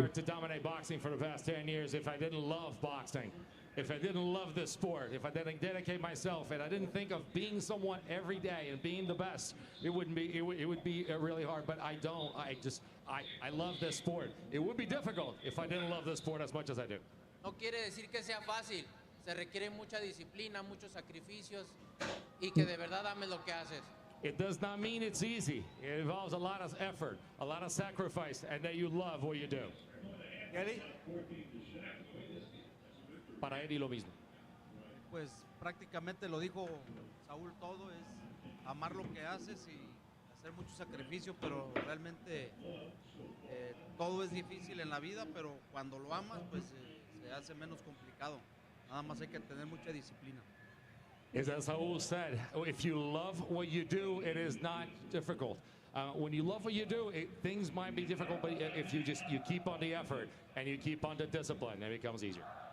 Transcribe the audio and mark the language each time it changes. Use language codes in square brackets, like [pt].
[en] Hard to dominate boxing for the past 10 years if I didn't love boxing. If I didn't love this sport, if I didn't dedicate myself, and I didn't think of being someone every day and being the best, it wouldn't be. It would be really hard. But I don't. I love this sport. It would be difficult if I didn't love this sport as much as I do. [es] No quiere decir que sea fácil. Se requiere mucha disciplina, muchos sacrificios y que de verdad ames lo que haces. [en] It does not mean it's easy. It involves a lot of effort, a lot of sacrifice, and that you love what you do. Eddie? [es] Para Eddie lo mismo. Pues prácticamente lo dijo Saúl todo, es amar lo que haces y hacer mucho sacrificio, pero realmente todo es difícil en la vida, pero cuando lo amas pues se hace menos complicado. Nada más hay que tener mucha disciplina. [en] As Saúl said, if you love what you do, it is not difficult. When you love what you do, things might be difficult, but if you keep on the effort and you keep on the discipline, it becomes easier.